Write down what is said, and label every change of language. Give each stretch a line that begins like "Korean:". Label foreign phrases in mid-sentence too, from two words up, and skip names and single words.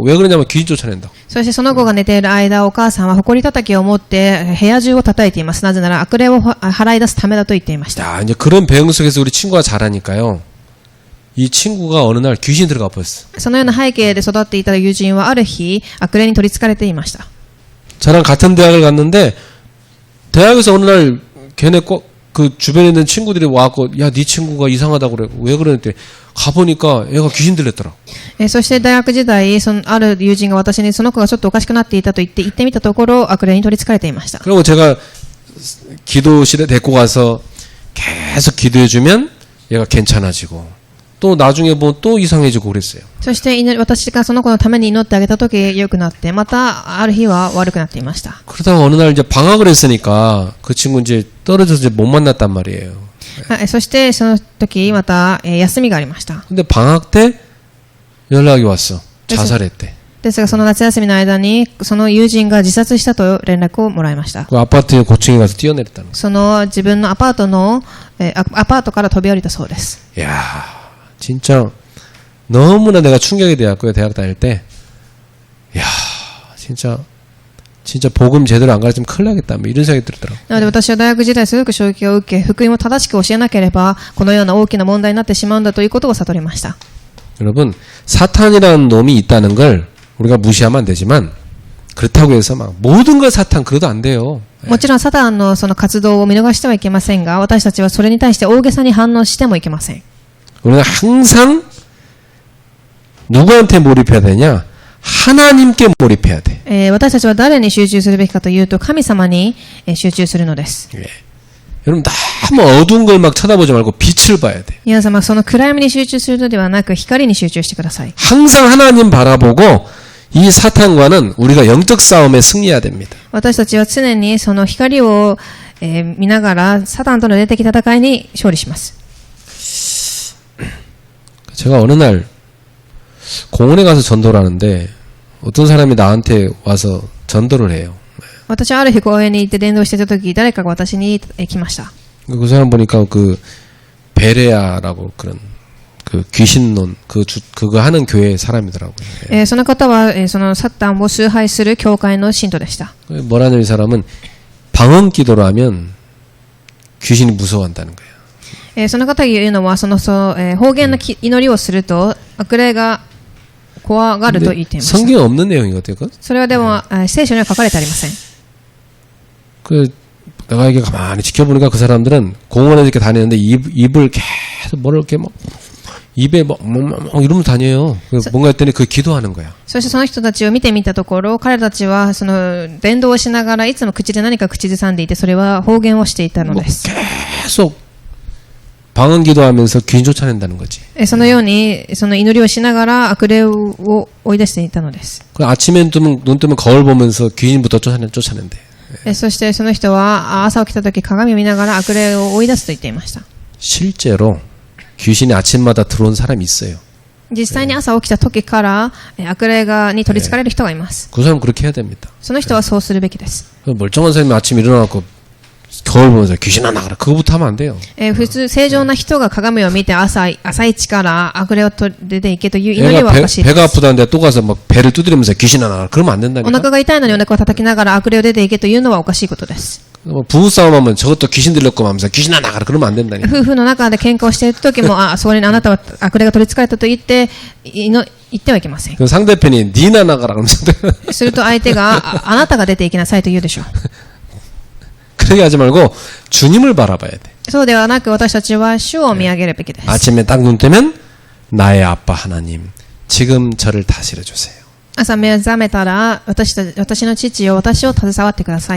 Korean: 왜 그러냐면 귀신 쫓아낸다.
Japanese: そしてその子が寝ている間、お母さんは埃叩きを持って部屋中を叩いています。なぜなら悪霊を払い出すためだと言っていました。
Korean: 야, 이제 그런 배경 속에서 우리 친구가 자라니까요. 이 친구가 어느 날 귀신 들어가 버렸어.
Japanese: そのような背景で育っていた友人はある日悪霊に取り憑かれていました。
Korean: 저랑 같은 대학을 갔는데 대학에서 어느 날 걔네 그 주변에 있는 친구들이 와갖고 야, 네 친구가 이상하다고 그래. 왜 그러는데 가보니까 얘가 귀신 들렸더라.
Japanese: そして大学時代、ある友人が私にその子がちょっとおかしくなっていたと言って行ってみたところ悪霊に取り憑かれていました。
Korean: 그리고 제가 기도실에 데리고 가서 계속 기도해주면 얘가 괜찮아지고 또 나중에 보면 또 이상해지고 그랬어요.
Japanese: そして私がその子のために祈ってあげたとき良くなって、またある日は悪くなっていました。
Korean: 그러다가 어느 날 이제 방학을 했으니까 그 친구 이제 떨어져서 이제 못 만났단 말이에요.
Japanese: そしてその時また休みがありました。
Korean: 근데 방학 때 연락이 왔어. 자살했대.
Japanese: ですがその夏休みの間にその友人が自殺したと連絡をもらいました。
Korean: 그 아파트 고층에 가서 뛰어내렸다는 거.
Japanese: その自分のアパートから飛び降りたそうです。
Korean: 야, 진짜 너무나 내가 충격이 되었고요. 대학 다닐 때. 야, 진짜 진짜 복음 제대로 안 가르치면 큰일 나겠다. 뭐 이런 생각이 들더라고요.
Japanese: なので私は大学時代すごく衝撃を受け、福音を正しく教えなければ、このような大きな問題になってしまうんだということを悟りました。
Korean: 여러분, 사탄이라는 놈이 있다는 걸 우리가 무시하면 안 되지만 그렇다고 해서 막 모든 걸 사탄 그래도 안 돼요.
Japanese: もちろんサタンのその活動を見逃してはいけませんが、私たちはそれに対して大げさに反応してもいけません。
Korean: 우리가 항상 누구한테 몰입해야 되냐? 하나님께 몰입해야 돼.
Japanese: 私たちは誰に集中するべきかというと、神様に集中するのです。
Korean: 예. 여러분 너무 어두운 걸 막 쳐다보지 말고 빛을 봐야 돼.
Japanese: 皆様、その暗闇に集中するのではなく、光に集中してください。
Korean: 항상 하나님 바라보고 이 사탄과는 우리가 영적 싸움에 승리해야 됩니다.
Japanese: 私たちは常にその光を、見ながら、サタンとの霊的戦いに勝利します。
Korean: 제가 어느 날 공원에 가서 전도를 하는데 어떤 사람이 나한테 와서 전도를 해요.
Japanese: 私はある日公園に行って伝道していた時、誰かが私に来ました。
Korean: 그 사람 보니까 그 베레아라고 그런 그 귀신론 그거 하는 교회 사람이더라고요.
Japanese: その方は、そのサタンを崇拝する教会の信徒でした。
Korean: 뭐라냐면 이 사람은 방언 기도를 하면 귀신이 무서워한다는 거예요.
Japanese: その方が言うのは、方言の祈りをすると悪霊が怖がると言っていました。
Korean: 성경에 없는 내용이거든요.
Japanese: それはでも、聖書には書かれてありません。
Korean: 내가 이게 가만히 지켜보니까 그 사람들은 공원에 이렇게 다니는데 입을 계속 뭐를 이렇게 막 입에 막 이러면서 다녀요. 뭔가 했더니 그 기도하는 거야.
Japanese: そしてその人たちを見てみたところ、彼たちはその伝道をしながらいつも口で何か口ずさんでいて、それは方言をしていたのです。
Korean: 계속 방언 기도하면서 귀신 쫓아낸다는 거지.
Japanese: そのようにその祈りをしながら悪霊を追い出していたのです。
Korean: 아침에 눈 뜨면 거울 보면서 귀신부터 쫓아낸대.
Japanese: そしてその人は朝起きた時鏡を見ながら悪霊を追い出すと言っていました。
Korean: 실제로 귀신이 아침마다 들어온 사람이 있어요.
Japanese: 実際に朝起きた時から悪霊に取り憑かれる人がいます。
Korean: 그 사람 그렇게 해야 됩니다.
Japanese: その人はそうするべきです。
Korean: 멀쩡한 사람이 아침에 일어나고 거울 보면서 귀신아 나가라 그거부터 하면 안 돼요.
Japanese: 普通正常な人が鏡を見て朝一から悪霊を出ていけという祈りはおかしいです。
Korean: 배가 아프다는데 또 가서 막 배를 두드리면서 귀신아 나가라 그러면 안
Japanese: お
Korean: 된다니까.
Japanese: 腹が痛いのにお腹を叩きながら悪霊を出ていけというのはおかしいことです。
Korean: 부부싸움하면 저것도 귀신 들렸고 하면서 귀신아 나가라 그러면 안 된다니까.
Japanese: 夫婦の中で喧嘩をしている時もそれにあなたは悪霊が取り憑かれたと言ってはいけません。
Korean: 그 상대편이 니나 나가라 그러면서
Japanese: すると相手があなたが出ていきなさいと言うでしょう。
Korean: 그렇게 하지 말고 주님을 바라봐야 돼.
Japanese: そうではなく私たちは主を見上げるべきです。
Korean: 아침에 딱 눈 뜨면 나의 아빠 하나님 지금 저를 다스려 주세요.
Japanese: 朝目覚めたら私の父よ私を携わってください。